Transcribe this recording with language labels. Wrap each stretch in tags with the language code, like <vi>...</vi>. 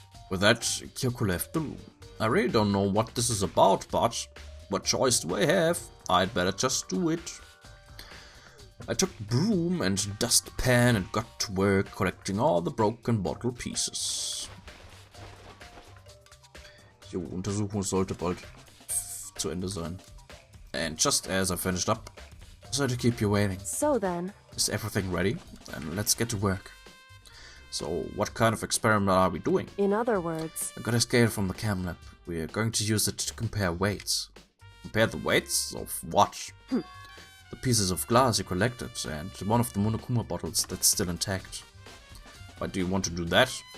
<en>With that, Kyoko left the room. I really don't know what this is about, but what choice do I have? I'd better just do it. I took broom and dustpan and got to work collecting all the broken bottle pieces.</en> <de>Die Untersuchung sollte bald zu Ende sein.</de> <en>And just as I finished up, sorry to keep you waiting. So then... Is everything ready? Then let's get to work. So, what kind of experiment are we doing? In other words... I got a scale from the chem lab. We're going to use it to compare weights. Compare the weights of what? The pieces of glass you collected and one of the Monokuma bottles that's still intact. Why do you want to do that?</en>